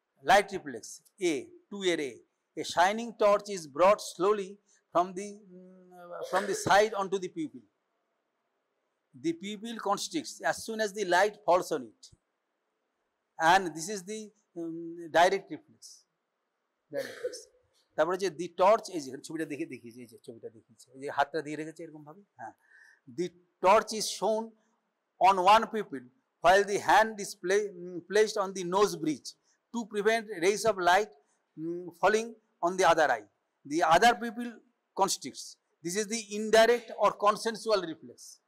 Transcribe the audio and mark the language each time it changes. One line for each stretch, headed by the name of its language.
English: Light reflex A, 2 এর a shining torch is brought slowly from the side onto the pupil. The pupil constricts as soon as the light falls on it, and this is the direct reflex.
Bangla: তারপরে যে দি torch, এই যে ছবিটা দেখিয়েছে, এই যে ছবিটা দেখিয়েছে, এই যে হাতটা দিয়ে রেখেছে এরকম ভাবে, হ্যাঁ,
English: The torch is shone on one pupil while the hand is placed on the nose bridge to prevent rays of light falling on the other eye. The other pupil constricts. This is the indirect or consensual reflex.